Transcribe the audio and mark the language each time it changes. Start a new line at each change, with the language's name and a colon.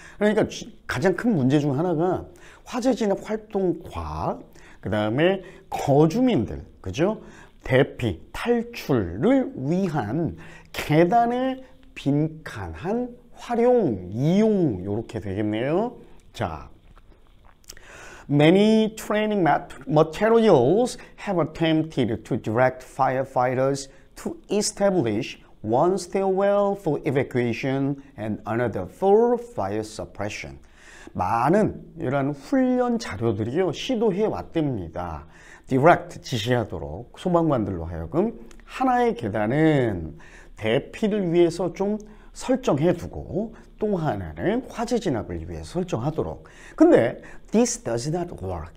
Korean: 그러니까 가장 큰 문제 중 하나가 화재 진압 활동과 그 다음에 거주민들, 그죠? 대피, 탈출을 위한 계단의 빈칸한 활용, 이용 이렇게 되겠네요.
English: 자, many training materials have attempted to direct firefighters to establish one stairwell for evacuation and another for fire suppression.
Korean: 많은 이런 훈련 자료들이요 시도해 왔답니다. direct 지시하도록 소방관들로 하여금 하나의 계단은 대피를 위해서 좀 설정해 두고 또 하나는 화재 진압을 위해 설정하도록. 근데
English: this does not work.